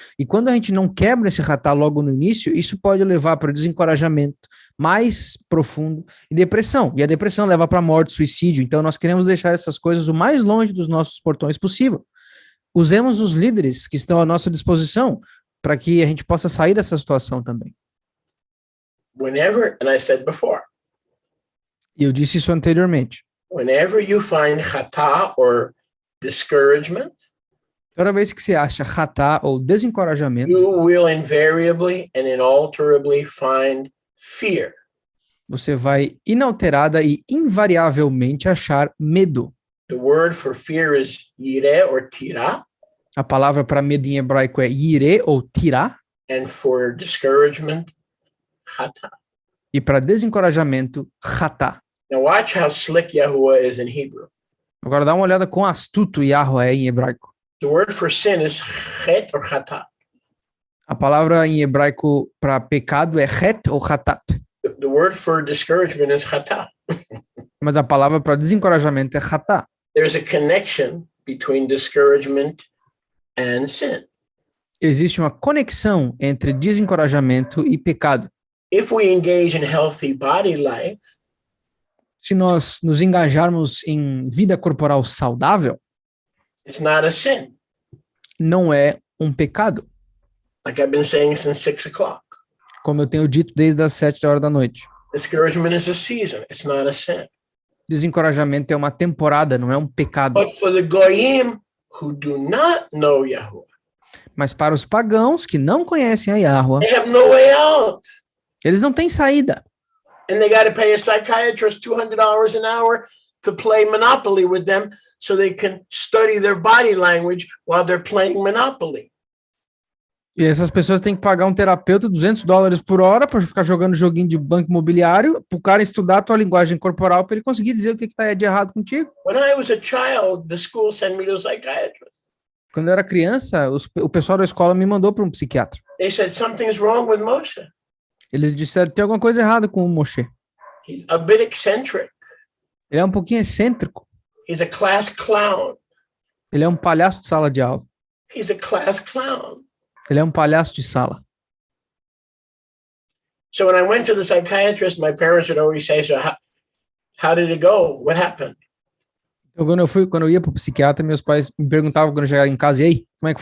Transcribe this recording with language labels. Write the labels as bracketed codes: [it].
[pt] E quando a gente não quebra esse ratá logo no início, isso pode levar para desencorajamento mais profundo e depressão. E a depressão leva para morte, suicídio. Então nós queremos deixar essas coisas o mais longe dos nossos portões possível. Usemos os líderes que estão à nossa disposição para que a gente possa sair dessa situação também. [en] Whenever, and I said before, [pt] e eu disse isso anteriormente. [en] Whenever you find ratá or discouragement, [pt] toda vez que você acha ratá ou desencorajamento, [en] you will invariably and inalterably find fear. [pt] Você vai inalterada e invariavelmente achar medo. [en] The word for fear is yireh or tira. [pt] A palavra para medo em hebraico é yireh ou tirá, [en] and for discouragement, chata. [pt] e para desencorajamento, chatá. [en] Now watch how slick Yahuwah is in Hebrew. [pt] Agora dá uma olhada quão astuto Yahweh é em hebraico. [en] The word for sin is chet or chata. [pt] A palavra em hebraico para pecado é het ou chatat, [en] The word for discouragement is chata. [pt] mas a palavra para desencorajamento é chatá. [en] There's a connection between discouragement and sin. [pt] Existe uma conexão entre desencorajamento e pecado. [en] If we engage in healthy body life, [pt] Se nós nos engajarmos em vida corporal saudável, [en] it's not a sin. [pt] não é um pecado, [en] Like I've been saying since 6 o'clock. [pt] como eu tenho dito desde as 7 horas da noite. [en] Discouragement is a season. It's not a sin. [pt] Desencorajamento é uma temporada, não é um pecado. [en] But for the goyim who do not know Yahuwah, [pt] Mas para os pagãos que não conhecem a Yahweh, [en] they have no way out. [pt] eles não têm saída. [en] And they got to pay a psychiatrist $200 an hour to play Monopoly with them so they can study their body language while they're playing Monopoly. [pt] E essas pessoas têm que pagar um terapeuta $200 por hora para ficar jogando joguinho de banco imobiliário, para o cara estudar a tua linguagem corporal para ele conseguir dizer o que está de errado contigo. [en] When I was a child, the school sent me to a psychiatrist. [pt] Quando eu era criança, o pessoal da escola me mandou para um psiquiatra. [en] They said something's wrong with Moshe. [pt] Eles disseram que tem alguma coisa errada com o Moshe. [en] He's a bit eccentric. [pt] Ele é um pouquinho excêntrico. [en] He's a class clown. [pt] Ele é um palhaço de sala de aula. [en] He's a class clown. [pt] Ele é um palhaço de sala. [en] So when I went to the psychiatrist, my parents would always say, so how did it go? What happened? [pt] Então, quando eu ia para o psiquiatra, meus pais me perguntavam quando eu chegava em casa, e aí, como é que